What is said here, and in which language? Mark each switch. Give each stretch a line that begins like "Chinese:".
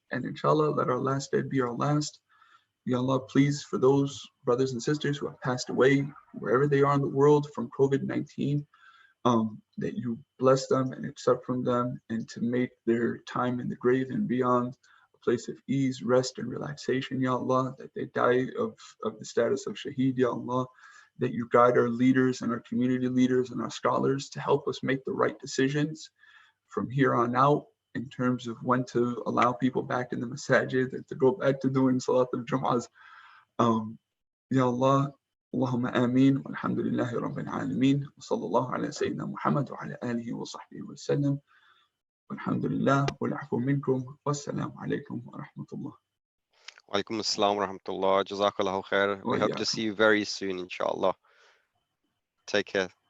English: And inshallah, let our last day be our last. Ya Allah, please, for those brothers and sisters who have passed away, wherever they are in the world from COVID-19, that you bless them and accept from them, and to make their time in the grave and beyond a place of ease, rest, and relaxation, Ya Allah, that they die of the status of shaheed, Ya Allah, that you guide our leaders and our community leaders and our scholars to help us make the right decisions from here on out in terms of when to allow people back in the masajid and to go back to doing Salat al-Jum'ahs.
Arabic: Ya Allah, اللهم آمين والحمد لله رب العالمين وصلى الله على سيدنا محمد وعلى آله وصحبه وسلم والحمد لله والعفو منكم والسلام عليكم ورحمة الله. Walaikum assalam wa rahmatullah. Jazakallahu khair.
English: We hope to see you very soon, inshallah. Take care.